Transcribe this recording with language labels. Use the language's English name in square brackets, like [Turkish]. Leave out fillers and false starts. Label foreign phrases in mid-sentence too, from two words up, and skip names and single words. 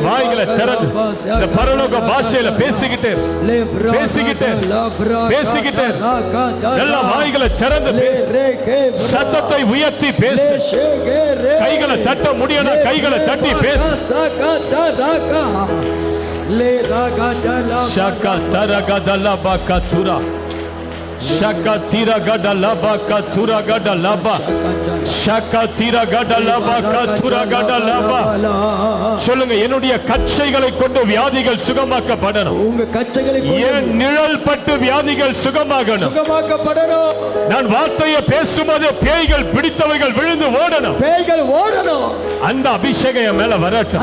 [Tamil] வாய்களை திறந்து இந்த பரலோக பாஷையில பேசிக்கிட்டே எல்லா வாய்களை திறந்து பேசு. சத்தத்தை உயர்த்தி பேசு. கைகளை தட்ட முடியணும், கைகளை தட்டி பேசு. ஷாக்கா தரகடா லபா காத்துரா Shakatira gada laba katura gada laba. Shakatira gada laba katura gada laba. சொல்லுங்க, என்னுடைய கச்சைகளை கொண்டு வியாதிகள் சுகமாக்கப்படணும். உங்க கச்சைகளை என் நிழல் பட்டு வியாதிகள் சுகமாகணும். சுகமாக்கப்படணும். நான் வார்த்தையை பேசும்போது பேய்கள் பிடித்தவைகள் விழுந்து ஓடணும். பேய்கள் ஓடணும். அந்த அபிஷேகம் என் மேல வரட்டும்.